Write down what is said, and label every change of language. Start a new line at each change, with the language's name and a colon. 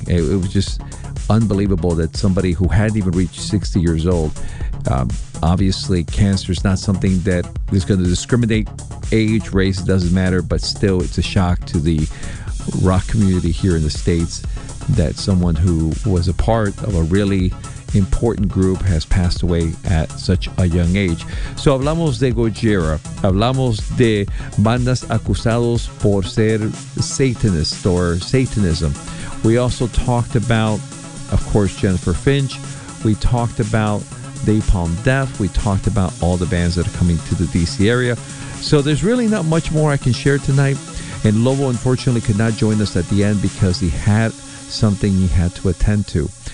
English: It was just unbelievable that somebody who hadn't even reached 60 years old, obviously cancer is not something that is going to discriminate age, race, it doesn't matter, but still it's a shock to the rock community here in the States that someone who was a part of a really important group has passed away at such a young age.
Spanish: So hablamos de Gojira, hablamos de bandas acusados por ser
English: Satanist or Satanism. We also talked about, of course, Jennifer Finch. We talked about Napalm Death. We talked about all the bands that are coming to the DC area. So there's really not much more I can share tonight. And Lobo unfortunately could not join us at the end because he had something he had to attend to.